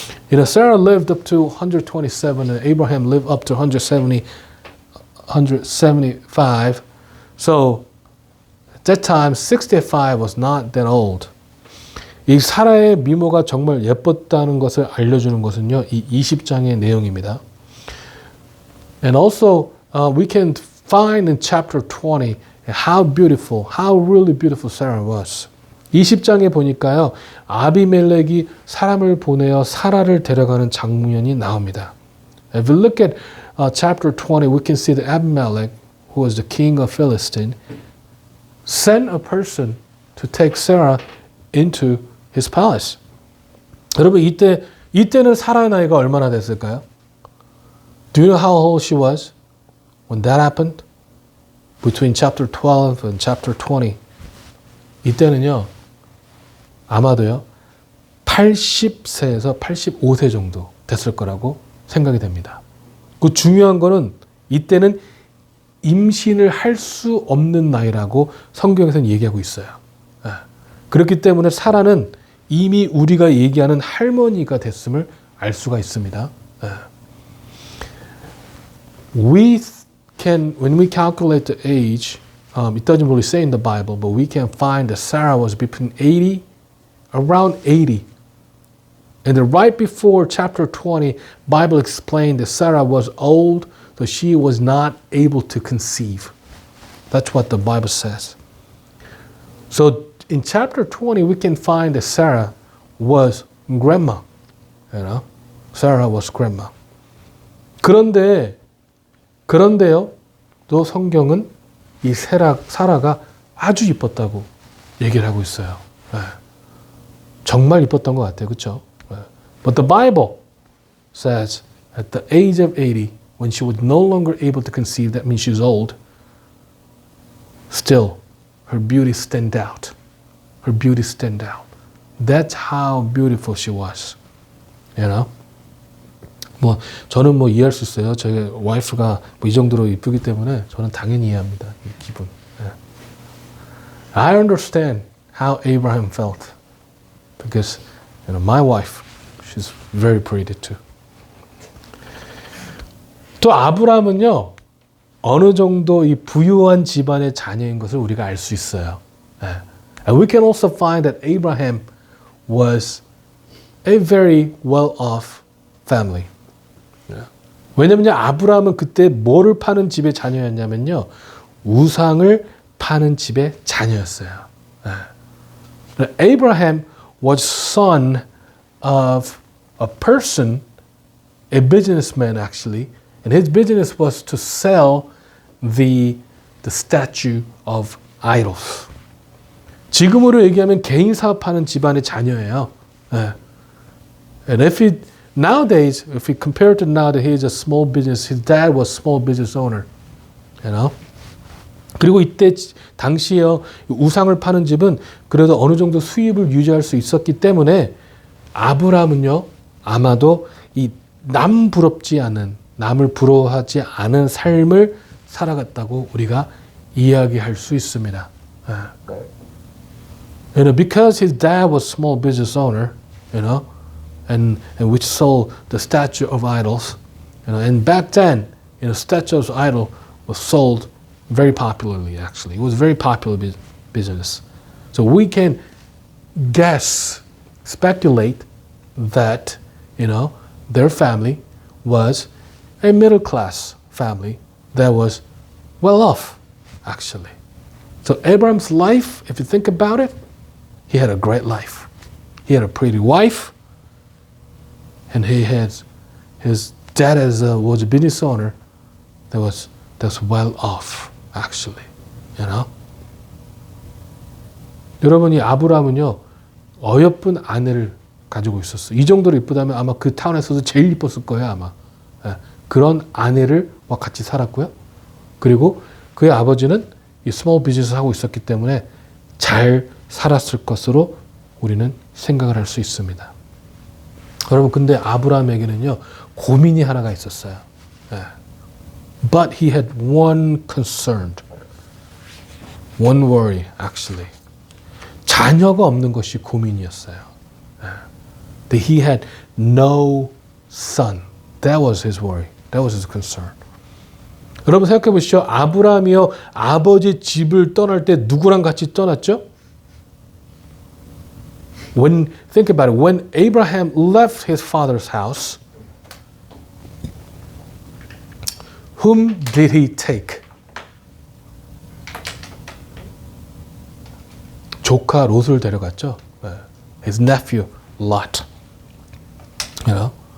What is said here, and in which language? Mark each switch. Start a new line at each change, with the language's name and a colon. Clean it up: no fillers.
English: You know, Sarah lived up to 127 and Abraham lived up to 175. So at that time 65 was not that old.
Korean: 이 사라의 미모가 정말 예뻤다는 것을 알려주는 것은요, 이 20장의 내용입니다.
English: And also we can find in chapter 20 how beautiful, how really beautiful Sarah was.
Korean: 20장에 보니까요, 아비멜렉이 사람을 보내어 사라를 데려가는 장면이 나옵니다.
English: If we look at chapter 20, we can see that Abimelech, who was the king of Philistine, sent a person to take Sarah into his palace.
Korean: 여러분, 이때는 사라의 나이가 얼마나 됐을까요?
English: Do you know how old she was when that happened? Between chapter 12 and chapter 20.
Korean: 이때는요, 아마도요, 80세에서 85세 정도 됐을 거라고 생각이 됩니다. 그 중요한 거는 이때는 임신을 할 수 없는 나이라고 성경에서는 얘기하고 있어요. 그렇기 때문에 사라는 이미 우리가 얘기하는 할머니가 됐음을 알 수가 있습니다.
English: We can, when we calculate the age, it doesn't really say in the Bible, but we can find that Sarah was around 80. And then right before chapter 20, Bible explained that Sarah was old, so she was not able to conceive. That's what the Bible says. So in chapter 20, we can find that Sarah was grandma. You know, Sarah was grandma.
Korean: 그런데요, 또 성경은 이 사라가 아주 이뻤다고 얘기를 하고 있어요. 정말 이뻤던 것 같아요. 그렇죠?
English: But the Bible says at the age of 80, when she was no longer able to conceive, that means she's old, still her beauty stand out. Her beauty stand out. That's how beautiful she was. You know?
Korean: 저는 이해할 수 있어요. 저희 와이프가 이 정도로 이쁘기 때문에 저는 당연히 이해합니다. 이 기분.
English: I understand how Abraham felt. Because, you know, my wife, she's very pretty too.
Korean: 또 아브라함은요, 어느 정도 이 부유한 집안의 자녀인 것을 우리가 알 수 있어요.
English: And we can also find that Abraham was a very well-off family.
Korean: 왜냐면요, 아브라함은 그때 뭐를 파는 집의 자녀였냐면요, 우상을 파는 집의 자녀였어요.
English: Abraham was son of a person, a businessman actually, and his business was to sell the statue of idols.
Korean: 지금으로 얘기하면 개인 사업하는 집안의 자녀예요.
English: And nowadays, if we compare to now that he is a small business, his dad was small business owner. You know?
Korean: 그리고 이때 당시에 우상을 파는 집은 그래도 어느 정도 수입을 유지할 수 있었기 때문에 아브라함은요, 아마도 이 남 부럽지 않은, 남을 부러워하지 않은 삶을 살아갔다고 우리가 이야기할 수 있습니다.
English: You know, because his dad was small business owner, you know, and which sold the statue of idols, you know, and back then, you know, statue of idol was sold very popularly. Actually, it was very popular business. So we can guess, speculate that, you know, their family was a middle class family that was well off, actually. So Abraham's life, if you think about it, he had a great life. He had a pretty wife, and he had his dad was a business owner that's well off, actually. You know?
Korean: 여러분이 아브라함은요, 어여쁜 아내를 가지고 있었어요. 이 정도로 이쁘다면 아마 그 타운에서도 제일 이뻤을 거예요, 아마. 그런 아내를 같이 살았고요. 그리고 그의 아버지는 이 스몰 비즈니스 하고 있었기 때문에 잘 살았을 것으로 우리는 생각을 할 수 있습니다. 여러분, 근데 아브라함에게는요, 고민이 하나가 있었어요.
English: But he had one concern, one worry, actually.
Korean: 자녀가 없는 것이 고민이었어요.
English: That he had no son. That was his worry. That was his concern.
Korean: 여러분 생각해 보시죠. 아브라함이요 아버지 집을 떠날 때 누구랑 같이 떠났죠?
English: Think about it. When Abraham left his father's house, whom did he take?
Korean: 조카 롯을 데려갔죠.
English: His nephew Lot. You know?